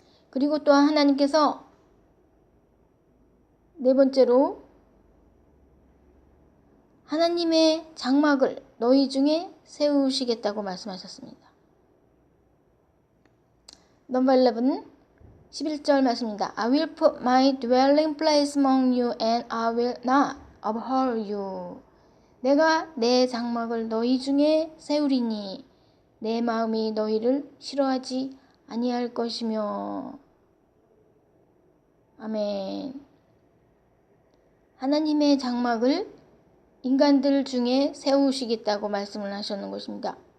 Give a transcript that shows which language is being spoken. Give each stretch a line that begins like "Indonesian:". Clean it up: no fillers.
Korean: 그리고 또한 하나님께서 네 번째로 하나님의 장막을 너희 중에 세우시겠다고 말씀하셨습니다. 넘버 11, 11절 말씀입니다.
English: I will put my dwelling place among you and I will not abhor you.
Korean: 내가 내 장막을 너희 중에 세우리니 내 마음이 너희를 싫어하지 아니할 것이며. 아멘. 하나님의 장막을 인간들 중에 세우시겠다고 말씀을 하셨는 것입니다.